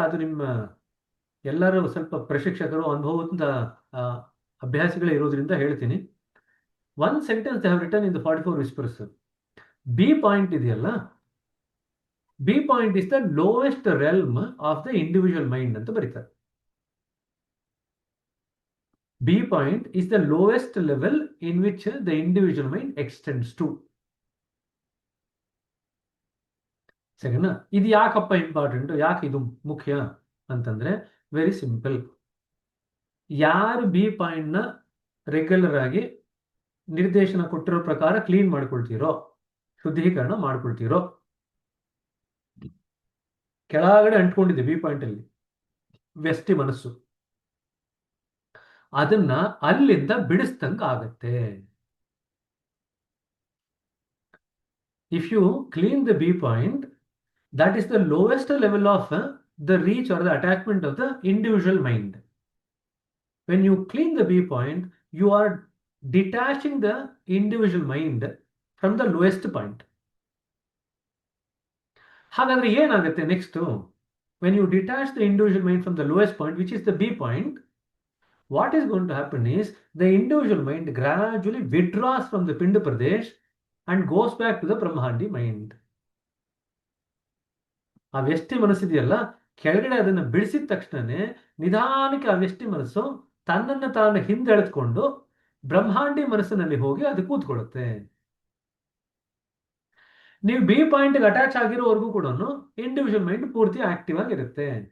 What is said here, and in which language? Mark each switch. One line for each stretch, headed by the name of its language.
Kannada: ಅದು ನಿಮ್ಮ ಎಲ್ಲರೂ ಸ್ವಲ್ಪ ಪ್ರಶಿಕ್ಷಕರು, ಅನುಭವದ ಅಭ್ಯಾಸಿಗಳೇ ಇರೋದ್ರಿಂದ ಹೇಳ್ತೀನಿ.
English: One sentence they have written in the 44 whispers. B point ಇದೆಯಲ್ಲ, B point is the lowest realm of the individual mind
Kannada: ಅಂತ ಬರೀತಾರೆ.
English: B point is the lowest level in which the individual mind extends to.
Kannada: ಸರಿನಾ? ಇದು ಯಾಕಪ್ಪ important, ಯಾಕೆ ಇದು ಮುಖ್ಯ ಅಂತಂದ್ರೆ
English: Very simple.
Kannada: ಯಾರು ಬಿ ಪಾಯಿಂಟ್ ನ ರೆಗ್ಯುಲರ್ ಆಗಿ ನಿರ್ದೇಶನ ಕೊಟ್ಟಿರೋ ಪ್ರಕಾರ ಕ್ಲೀನ್ ಮಾಡ್ಕೊಳ್ತೀರೋ, ಶುದ್ಧೀಕರಣ ಮಾಡ್ಕೊಳ್ತೀರೋ, ಕೆಳಗಡೆ ಅಂಟ್ಕೊಂಡಿದೆ ಬಿ ಪಾಯಿಂಟ್ ಅಲ್ಲಿ ವ್ಯಷ್ಟಿ ಮನಸ್ಸು, ಅದನ್ನ ಅಲ್ಲಿಂದ ಬಿಡಿಸ್ದಂಗ ಆಗತ್ತೆ.
English: If you clean the B point, that is the lowest level of the reach or the attachment of the individual mind. When you clean the B point, you are detaching the individual mind from the lowest point.
Kannada: ಹಾಗಾದ್ರೆ ಏನಾಗುತ್ತೆ next?
English: When you detach the individual mind from the lowest point, which is the B point, what is going to happen is the individual mind gradually withdraws from the Pinda Pradesh and goes back to the Brahmandi mind.
Kannada: ಆ ವ್ಯಷ್ಟಿ ಮನಸ್ಸಿದೆಯಲ್ಲ, ಕೆಳಗಡೆ ಅದನ್ನು ಬಿಡಿಸಿದ ತಕ್ಷಣನೇ ನಿಧಾನಕ್ಕೆ ಆ ವ್ಯಷ್ಟಿ ಮನಸ್ಸು ತನ್ನನ್ನು ತಾನು ಹಿಂದೆಳೆದುಕೊಂಡು ಬ್ರಹ್ಮಾಂಡಿ ಮನಸ್ಸಿನಲ್ಲಿ ಹೋಗಿ ಅದು ಕೂತ್ಕೊಳ್ಳುತ್ತೆ. ನೀವು ಬಿ ಪಾಯಿಂಟ್ಗೆ ಅಟ್ಯಾಚ್ ಆಗಿರೋವರೆಗೂ ಕೂಡ ಇಂಡಿವಿಜುವಲ್ ಮೈಂಡ್ ಪೂರ್ತಿ ಆಕ್ಟಿವ್ ಆಗಿರುತ್ತೆ.